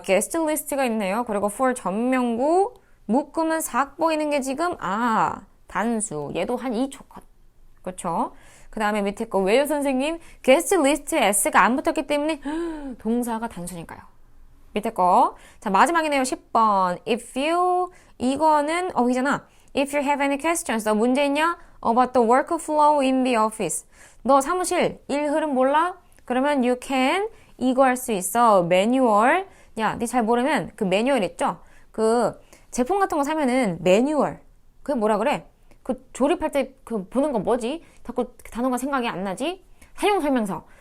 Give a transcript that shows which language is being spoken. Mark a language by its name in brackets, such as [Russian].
[Korean] 게스트 리스트가 있네요. 그리고 for 전명구 묶으면 싹 보이는 게 지금 단수. 얘도 한 2초 컷. 그렇죠? 그 다음에 밑에 거 왜요 선생님? 게스트 리스트에 S가 안 붙었기 때문에 동사가 단수니까요. 밑에 거. 자, 마지막이네요. 10번. [English] If you, [Korean] 이거는 어휘잖아. [English] If you have any questions, [Korean] 너 문제 있냐? [English] About the workflow in the office. [Korean] 너 사무실 일 흐름 몰라? 그러면 [English] you can, [Korean] 이거 할 수 있어. 매뉴얼. 야, 니 잘 모르면 그 매뉴얼 있죠? 그 제품 같은 거 사면은 매뉴얼. 그게 뭐라 그래? 그 조립할 때 그 보는 거 뭐지? 자꾸 단어가 생각이 안 나지? 사용설명서.